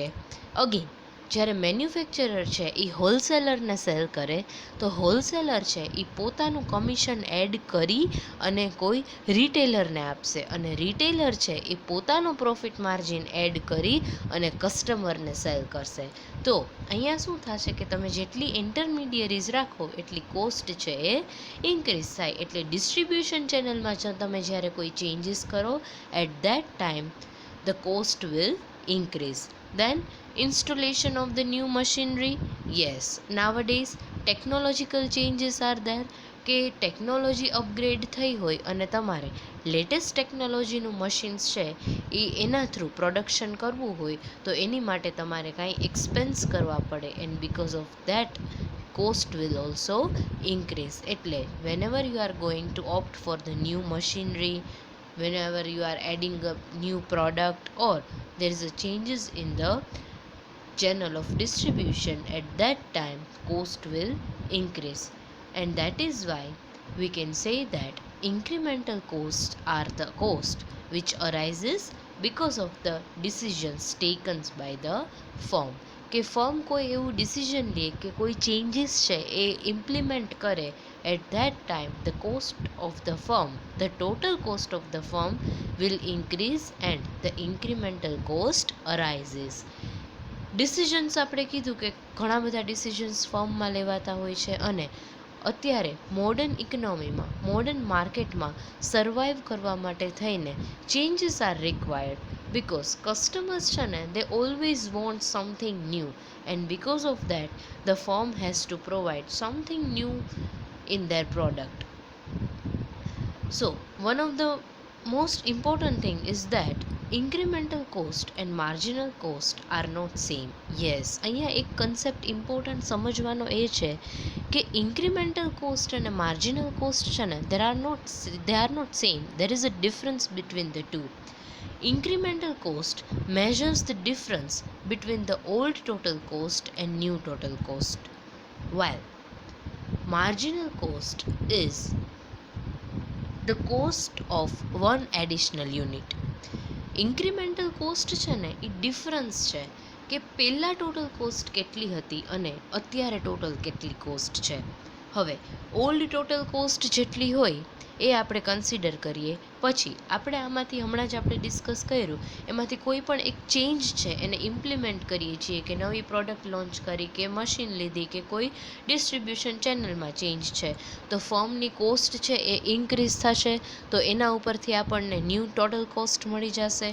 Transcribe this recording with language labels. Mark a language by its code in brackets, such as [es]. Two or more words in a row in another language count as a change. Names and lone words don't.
[gu] અગેન, જ્યારે મેન્યુફેક્ચરર છે એ હોલસેલરને સેલ કરે, તો હોલસેલર છે એ પોતાનું [en] commission add [gu] કરી અને કોઈ રિટેલરને આપશે, અને રિટેલર છે એ પોતાનો [en] profit margin add [gu] કરી અને કસ્ટમરને સેલ કરશે. તો અહીંયા શું થશે કે તમે જેટલી ઇન્ટરમીડિયરીઝ રાખો એટલી કોસ્ટ છે એ ઇન્ક્રીઝ થાય. એટલે [en] distribution channelમાં [gu] તમે જ્યારે કોઈ ચેન્જીસ કરો, [en] at that time the cost will increase. Then installation of the new machinery. Yes, nowadays technological changes are there, [gu] કે [en] technology upgrade [gu] થઈ હોય અને તમારે [en] latest technologyનું [gu] મશીન્સ છે એ એના [en] through production [gu] કરવું હોય, તો એની માટે તમારે કાંઈ એક્સપેન્સ કરવા પડે, [en] and because of that cost will also increase. એટલે whenever you are going to opt for the new machinery, whenever you are adding a new product, or there is a changes in the channel of distribution, at that time cost will increase. And that is why we can say that incremental costs are the cost which arises because of the decisions taken by the firm. [gu] કે ફર્મ કોઈ એવું ડિસિઝન લે કે કોઈ ચેન્જીસ છે એ ઇમ્પ્લિમેન્ટ કરે, [en] at that time the cost of the firm, the total cost of the firm will increase and the incremental cost arises. [gu] ડિસિઝન્સ આપણે કીધું કે ઘણા બધા ડિસિઝન્સ ફર્મમાં લેવાતા હોય છે, અને અત્યારે [en] modern economyમાં, modern marketમાં [gu] સર્વાઈવ કરવા માટે થઈને [en] changes are required, because customers [gu] છે ને, [en] they always want something new, and because of that the firm has to provide something new in their product. So one of the most important thing is that incremental cost and marginal cost are not same. Yes, [gu] અહીંયા એક [en] concept important [gu] સમજવાનો એ છે કે [en] incremental cost [gu] અને [en] marginal cost [gu] છે ને, [en] they are not same. There is a difference between the two. Incremental cost measures the difference between the old total cost and new total cost, while marginal cost is the cost of one additional unit. incremental cost [gu] છે ને એ ડિફરન્સ છે કે પહેલાં [en] total cost [gu] કેટલી હતી અને અત્યારે ટોટલ કેટલી કોસ્ટ છે. હવે [en] old total cost [gu] જેટલી હોય એ આપણે કન્સિડર કરીએ, પછી આપણે આમાંથી હમણાં જ આપણે ડિસ્કસ કર્યું એમાંથી કોઈ પણ એક ચેન્જ છે એને ઇમ્પ્લિમેન્ટ કરીએ છીએ, કે નવી પ્રોડક્ટ લોન્ચ કરી, કે મશીન લીધી, કે કોઈ [en] distribution channelમાં [gu] ચેન્જ છે, તો ફર્મની કોસ્ટ છે એ ઇન્ક્રીઝ થશે, તો એના ઉપરથી આપણને [en] new total cost [gu] મળી જશે.